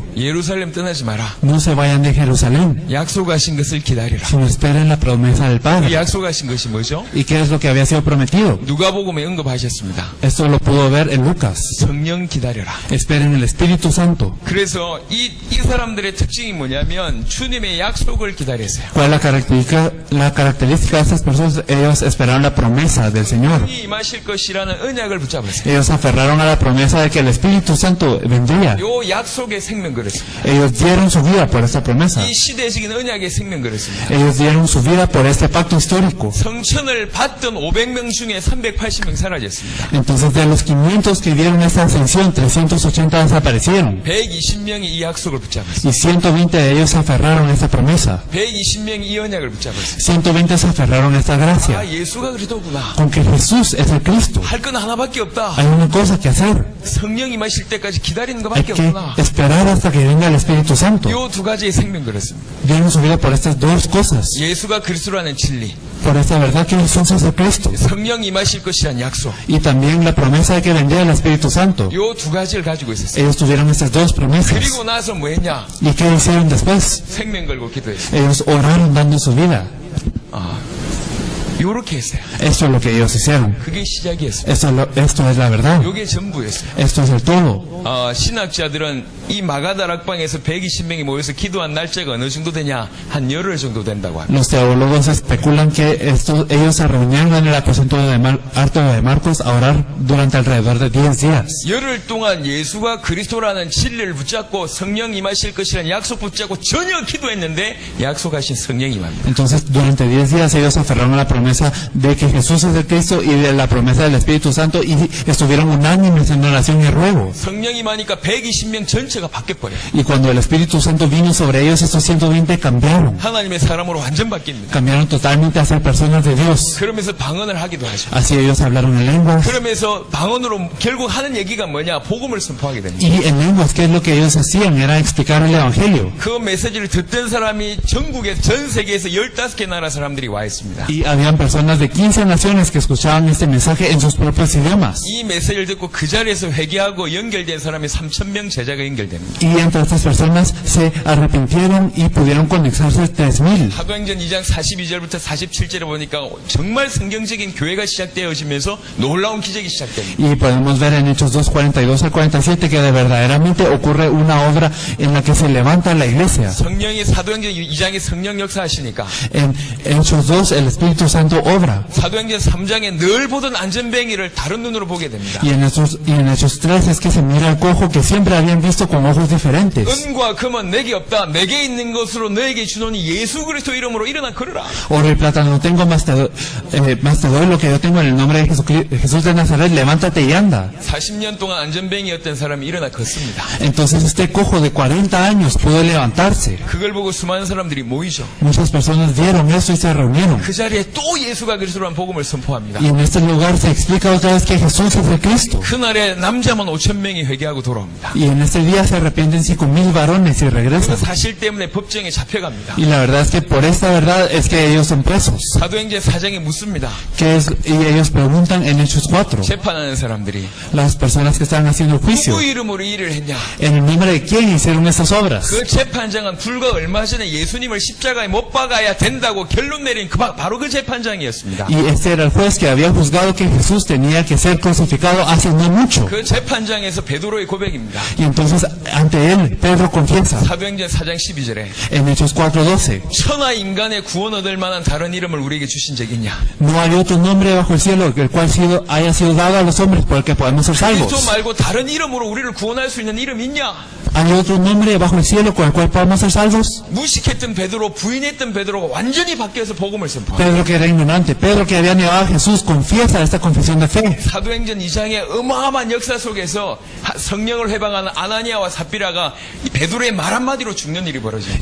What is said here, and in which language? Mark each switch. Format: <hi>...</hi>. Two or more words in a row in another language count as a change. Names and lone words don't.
<ko>예루살렘 떠나지 마라.</ko> <es>No se vayan de Jerusalén,</es> <ko>약속하신 것을 기다리라.</ko> <es>sino esperen la promesa del</es> <ko>그</ko> <es>Padre.</es> <ko>약속하신 것이 뭐죠?</ko> <es>¿Y qué es lo que había sido prometido?</es> <ko>누가복음에 언급하셨습니다.</ko> <es>Esto lo pudo ver en Lucas.</es> <ko>성령 기다려라.</ko> <es>Esperen el Espíritu Santo.</es> <ko>그래서 이 사람들의 특징이 뭐냐면 주님의 약속을 기다렸어요.</ko> <es>¿Cuál es la característica de estas personas? Ellos esperaron la promesa del Señor.</es> <ko>이 임하실 것이라는 언약을 붙잡았어요.</ko> <es>Ellos aferraron a la promesa de que el Espíritu Santo vendría.</es> <ko>요 약속에 생명 걸었습니다.</ko> <es>Ellos dieron su vida por esta promesa.</es> <ko>이 시대적인 언약에 생명 걸었습니다.</ko> <es>Ellos dieron su vida por este pacto histórico.</es> <ko>성천을 받던 500명 중에 380명 사라졌습니다.</ko> <es>Entonces, de los 500 que dieron esta ascensión, 380 desaparecieron.</es> <ko>120명이 이 약속을 붙잡았어요.</ko> <es>Y 120 de ellos se aferraron a esta promesa.</es> <ko>120명이 이 언약을 붙잡았어요.</ko> <es>120 se aferraron a esta gracia.</es> <ko>아, 예수가 그리스도구나.</ko> <es>Con que Jesús es el Cristo.</es> <ko>할 건 하나밖에 없다.</ko> <es>Hay una cosa que hacer.</es> <ko>성령이 마실 때까지 기다리는</ko> <es>Hay</es> <ko>것밖에</ko> <es>que</es> <ko>없구나.</ko> <es>esperar hasta que venga el Espíritu Santo.</es> <ko>요 두 가지의 생명 걸었습니다.</ko> <es>Dieron su vida por estas dos cosas.</es> <ko>예수가 그리스도라는 진리,</ko> <es>Por esta verdad que Jesús es el Cristo.</es> <ko>성령이 마실 것이란 약속.</ko> <es>Y también la promesa de que vendría el Espíritu Santo.</es> <ko>요 두 가지를 가지고 있었어요.</ko> <es>Ellos tuvieron estas dos promesas.</es> <ko>그리고 나서 뭐 했냐?</ko> <es>¿Y qué hicieron después?</es> <ko>생명 걸고 기도했어요.</ko> <es>Ellos oraron dando su vida.</es> <ko>요렇게 했어요.</ko> <es>Esto es lo que ellos hicieron.</es> <ko>그게 시작이었어요.</ko> <es>Esto es la verdad.</es> <ko>요게 전부였어요.</ko> <es>Esto es el todo.</es> <ko>신학자들은 이 마가다락방에서 120명이 모여서 기도한 날짜가 어느 정도 되냐? 한 열흘 정도 된다고 합니다.</ko> <es>Los teólogos especulan que ellos se reunieron en el aposento alto de Marcos a orar durante alrededor de 10 días.</es> <ko>열흘 동안 예수가 그리스도라는 진리를 붙잡고 성령 임하실 것이라는 약속 붙잡고 전혀 기도했는데 약속하신 성령이 임합니다.</ko> <es>Entonces, durante 10 días ellos se aferraron a la promesa de que Jesús es el Cristo y de la promesa del Espíritu Santo y estuvieron unánimes en oración y ruego.</es> <ko>성령이 임하니까 120명 전체가 바뀌어버려요.</ko> <es>Y cuando el Espíritu Santo vino sobre ellos, estos 120 cambiaron.</es> <ko>하나님의 사람으로 완전 바뀝니다.</ko> <es>Cambiaron totalmente a ser personas de Dios.</es> <ko>그러면서 방언을 하기도 하죠.</ko> <es>Así ellos hablaron en lenguas.</es> <ko>그러면서 방언으로 결국 하는 얘기가 뭐냐? 복음을 선포하게 됩니다.</ko> <es>Y en lenguas, ¿qué es lo que ellos hacían? Era explicar el Evangelio.</es> <ko>그 메시지를 듣던 사람이 전국에 전 세계에서 15개 나라 사람들이 와 있습니다.</ko> <es>Y habían personas de 15 naciones que escuchaban este mensaje en sus propios idiomas.</es> <ko>이 메시지를 듣고 그 자리에서 회개하고 연결된 사람이 3,000명 제자가 연결됩니다.</ko> <es>Y entre estas personas se arrepintieron y pudieron conectarse 3,000.</es> <ko>사도행전 2장 42절부터 47절에 보니까 정말 성경적인 교회가 시작되어지면서 놀라운 기적이 시작됩니다.</ko> <es>Y podemos ver en Hechos 2, 42 al 47 que de verdaderamente ocurre una obra en la que se levanta la iglesia.</es> <ko>성령이 사도행전 2장에 성령 역사하시니까</ko> <es>En Hechos 2 el Espíritu Santo obra.</es> <ko>사도행전 3장에 늘 보던 안전뱅이를 다른 눈으로 보게 됩니다.</ko> <es>Y en Hechos 3 es que se mira al cojo que siempre habían visto con ojos diferentes.</es> <ko>은과 금은 내게 없다. 내게 있는 것으로 너에게 주노니 예수 그리스도 이름으로 일어나 걸으라.</ko> <es>Oro y plata no tengo, más te doy lo que yo tengo en el nombre de Jesús de Nazaret, levántate y anda.</es> <ko>40년 동안 안전뱅이였던 사람이 일어나 걷습니다.</ko> <es>Entonces este cojo de 40 años pudo levantarse.</es> <ko>그걸 보고 수많은 사람들이 모이죠.</ko> <es>Muchas personas vieron eso y se reunieron.</es> <ko>그 자리에 또 또 예수가 그리스도라는 복음을 선포합니다.</ko> <es>Y en este lugar se explica otra vez que Jesús es el Cristo.</es> <ko>그날에 남자만 5,000명이 회개하고 돌아옵니다.</ko> <es>Y en este día se arrepienten 5,000 varones y</es> <ko>그</ko> <es>regresan.</es> <ko>사실 때문에 법정에 잡혀갑니다.</ko> <es>Y la verdad es que por esta verdad es que ellos son presos.</es> <ko>사도행전 4장에 묻습니다.</ko> <es>Y ellos preguntan en Hechos 4,</es> <ko>재판하는 사람들이</ko> <es>las personas que están haciendo el juicio,</es> <ko>누구 이름으로 이 일을 했냐?</ko> <es>¿en el nombre de quién hicieron estas obras?</es> <ko>그 재판장은 불과 얼마 전에 예수님을 십자가에 못 박아야 된다고 결론 내린 바로 그 재판장이었습니다.</ko> <es>Y este era el juez que había juzgado que Jesús tenía que ser crucificado hace no mucho.</es> <ko>그 재판장에서 베드로의 고백입니다.</ko> <es>Y entonces ante él Pedro confiesa</es> <ko>사도행전 4장 12절에</ko> <es>en Hechos 4:12,</es> <ko>천하 인간의 구원 얻을 만한 다른 이름을 우리에게 주신 적이 있냐?</ko> <es>no hay otro nombre bajo el cielo el cual haya sido dado a los hombres por el que podemos ser</es> <ko>그리스도</ko> <es>salvos.</es> <ko>말고 다른 이름으로 우리를 구원할 수 있는 이름 있냐?</ko> <es>¿Hay otro nombre bajo el cielo con el cual podemos ser salvos?</es> <ko>무식했던 베드로, 부인했던 베드로가 완전히 바뀌어서 복음을 선포합니다.</ko> <es>Pedro que era ignorante, Pedro que había negado a Jesús, confiesa esta confesión de fe.</es> <ko>사도행전 2장의 어마어마한 역사 속에서 성령을 회방하는 아나니아와 삽비라가 이 베드로의 말 한마디로 죽는 일이 벌어집니다.</ko>